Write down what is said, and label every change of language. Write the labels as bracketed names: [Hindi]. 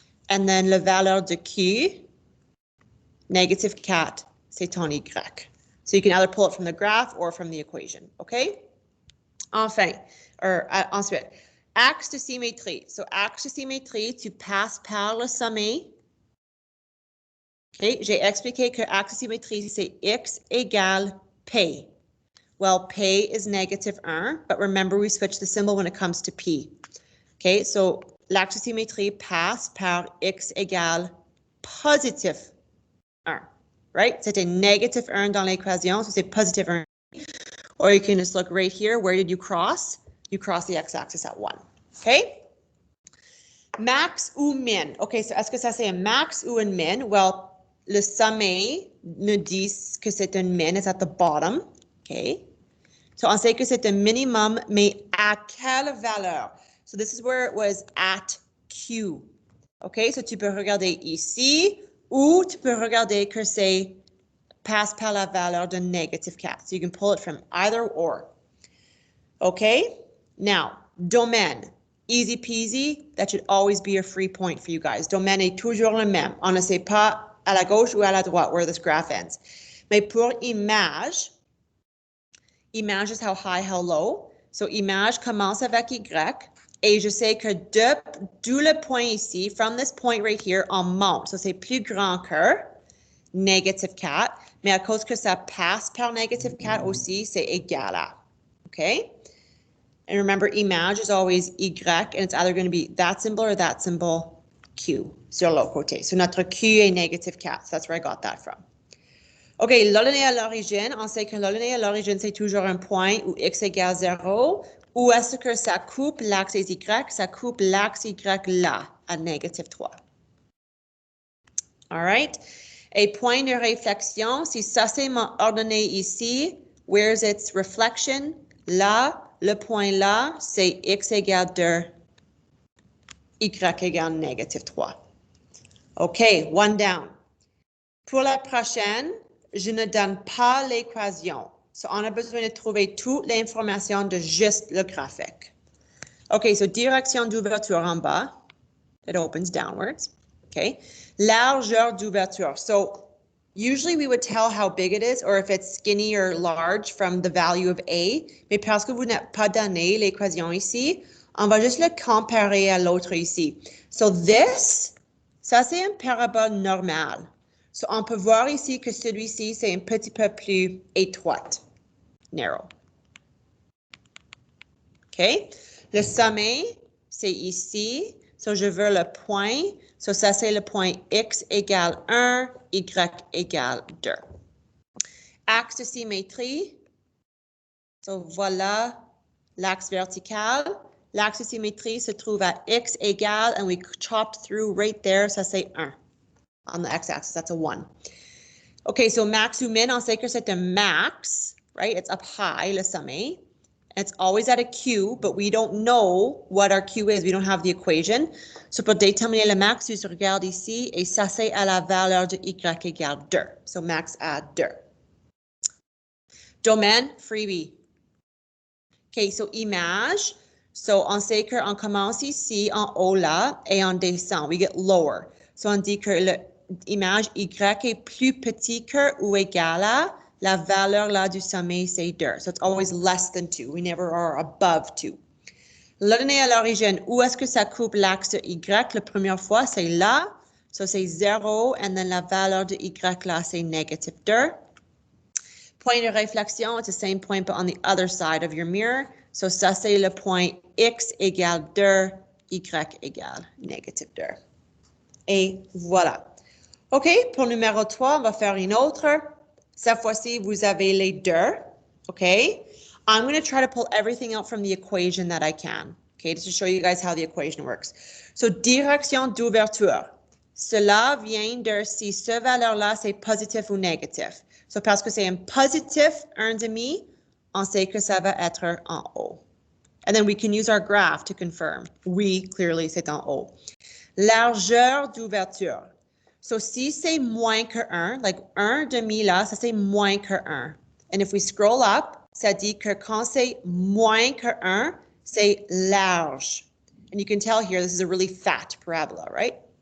[French] And then la valeur de Q, -4, c'est ton Y. [English] So you can either pull it from the graph or from the equation, okay? [French] Enfin, ensuite, axe de symétrie. [English] So axe de symétrie, [French] tu passes par le sommet OK, j'ai expliqué que axe de symétrie, c'est x égale p. [English] Well, p is negative 1, but remember we switch the symbol when it comes to p. [French] OK, so l'axe de symétrie passe par x égale positive 1, right? C'était negative 1 dans l'équation, so c'est positive 1. [English] Or you can just look right here, where did you cross? You cross the x-axis at 1, OK? [French] Max ou min? OK, so est-ce que ça c'est un max ou un min? Well, le sommet nous dit que c'est un min, [English] it's at the bottom, OK? [French] So on sait que c'est un minimum, mais à quelle valeur? [English] So this is where it was at Q. [French] OK, so tu peux regarder ici ou tu peux regarder que c'est passe par la valeur de negative 4. [English] So you can pull it from either or. OK? [French] Now, domaine. [English] Easy peasy. That should always be a free point for you guys. [French] Domaine est toujours le même. On ne sait pas à la gauche ou à la droite [English] where this graph ends. [French] Mais pour image, [English] image is how high, how low. [French] So image commence avec Y. Et je sais que d'où le point ici, [English] from this point right here, [French] on monte. So c'est plus grand que negative 4. Mais à cause que ça passe par negative 4 aussi, c'est égal à. [English] OK? And remember, image is always Y, and it's either going to be that symbol or that symbol, Q, [French] sur l'autre côté. So notre Q est negative 4. [English] So that's where I got that from. [French] OK, l'ordonnée à l'origine, on sait que l'ordonnée à l'origine, c'est toujours un point où x égale 0. Ou est-ce que ça coupe l'axe Y? Ça coupe l'axe Y là, à négative 3. All right? Et point de réflexion, si ça c'est mon ordonnée ici, where's its reflection? Là, le point là, c'est x égale 2, y égale négative 3. OK, one down. Pour la prochaine, je ne donne pas l'équation. So, on a besoin de trouver toute l'information de juste le graphique. OK, so direction d'ouverture en bas. [English] It opens downwards. OK. Largeur d'ouverture. So, usually we would tell how big it is or if it's skinny or large from the value of A. [French] Mais parce que vous n'avez pas donné l'équation ici, on va juste le comparer à l'autre ici. So, this, ça c'est une parabole normale. So, on peut voir ici que celui-ci, c'est un petit peu plus étroite. [English] Narrow. OK? [French] Le sommet, c'est ici. So, je veux le point. So, ça, c'est le point x égale 1, y égale 2. Axe de symétrie. So, voilà l'axe vertical. L'axe de symétrie se trouve à x égale, and we chopped through right there. Ça, c'est 1. [English] On the x-axis, that's a 1. [French] Okay, so max ou min, on sait que c'est un max, right? [English] It's up high, [French] le sommet. [English] It's always at a Q, but we don't know what our Q is. We don't have the equation. [French] So pour déterminer le max, tu regardes ici, et ça c'est à la valeur de y égale 2. So max à 2. Domaine, freebie. Okay, so image. So on sait qu'on commence ici en haut là, et on descend. [English] We get lower. [French] So on dit que l'image Y est plus petit que ou égal à la valeur là du sommet, c'est 2. [English] So it's always less than 2. We never are above 2. [French] L'ordonnée à l'origine, où est-ce que ça coupe l'axe de Y? La première fois, c'est là. So c'est 0. [English] And then [French] la valeur de Y là, c'est negative 2. Point de réflexion, [English] it's the same point, but on the other side of your mirror. [French] So ça, c'est le point X égale 2, Y égale negative 2. Et voilà. OK, pour numéro 3, on va faire une autre. Cette fois-ci, vous avez les deux. [English] OK? I'm going to try to pull everything out from the equation that I can. OK, just to show you guys how the equation works. [French] So, direction d'ouverture. Cela vient de si ce valeur-là, c'est positif ou négatif. So, parce que c'est un positif 1,5, on sait que ça va être en haut. [English] And then we can use our graph to confirm. [French] Oui, clearly, c'est en haut. Largeur d'ouverture. So, si c'est moins que 1, like 1,5 là, ça c'est moins que 1. [English] And if we scroll up, [French] ça dit que quand c'est moins que 1, c'est large. [English] And you can tell here, this is a really fat parabola, right?